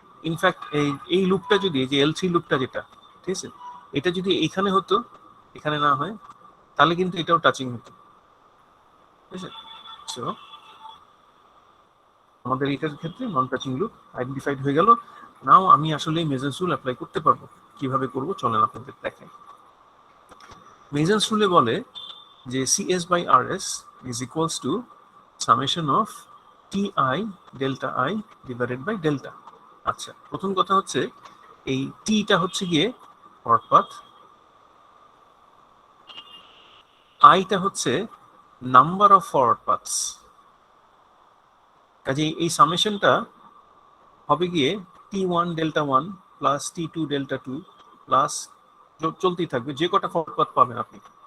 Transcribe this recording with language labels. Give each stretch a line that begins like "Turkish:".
Bangla: In fact এই লুপটা যদি, এই যে L3 লুপটা যেটা, ঠিক আছে, এটা যদি এখানে হতো, এখানে না হয়, তাহলে কিন্তু এটাও টাচিং হতো, ঠিক আছে? সো আমাদের এটার ক্ষেত্রে নন টাচিং লুপ আইডেন্টিফাইড হয়ে গেল। নাও আমি আসলে মেজরস রুল অ্যাপ্লাই করতে পারবো। কিভাবে করব চলেন আপনাদের দেখাই। মেজরস রুলে বলে যে
English: CS by RS is equals to summation of TI delta I divided by delta।
Bangla: আচ্ছা, প্রথম কথা হচ্ছে এই টিটা হচ্ছে গিয়ে ফরওয়ার্ড পাথ, আইটা হচ্ছে নাম্বার অফ ফরওয়ার্ড পাথস। কাজে এই সামেশনটা হবে গিয়ে T1 delta 1 plus T2 delta 2 plus চলতেই থাকবে, যে কটা ফরওয়ার্ড পাথ পাবেন আপনি।